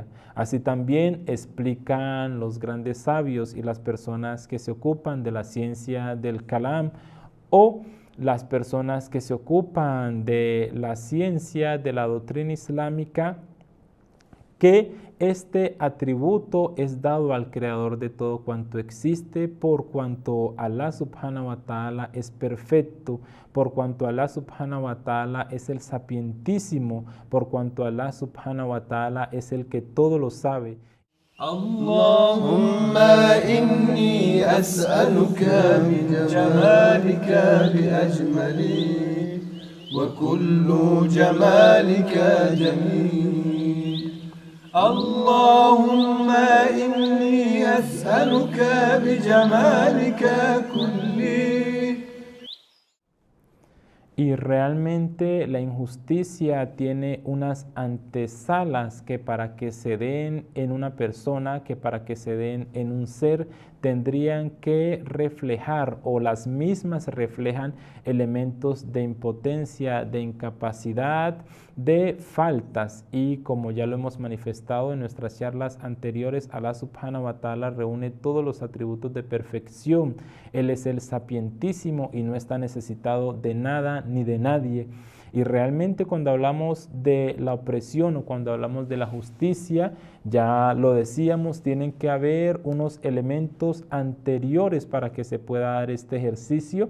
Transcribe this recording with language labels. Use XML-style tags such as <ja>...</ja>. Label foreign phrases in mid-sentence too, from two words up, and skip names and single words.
<es>Así también explican los grandes sabios y las personas que se ocupan de la ciencia del Kalam, o las personas que se ocupan de la ciencia de la doctrina islámica, que este atributo es dado al creador de todo cuanto existe, por cuanto</es> <ar>الله سبحانه وتعالى</ar> <es>es perfecto, por cuanto</es> <ar>الله سبحانه وتعالى</ar> <es>es el sapientísimo, por cuanto</es> <ar>الله سبحانه وتعالى</ar> <es>es el que todo lo sabe.</es> <ar>اللهم إني أسألك من جمالك بأجمله وكل جمالك جميل. اللهم إني أسألك بجمالك كله.</ar> <es>Y realmente la injusticia tiene unas antesalas que para que se den en una persona, que para que se den en un ser, tendrían que reflejar, o las mismas reflejan, elementos de impotencia, de incapacidad, de faltas. Y como ya lo hemos manifestado en nuestras charlas anteriores,</es> <ar>الله سبحانه وتعالى</ar> <es>reúne todos los atributos de perfección. Él es el sapientísimo y no está necesitado de nada ni de nadie. Y realmente cuando hablamos de la opresión o cuando hablamos de la justicia, ya lo decíamos, tienen que haber unos elementos anteriores para que se pueda dar este ejercicio.</es>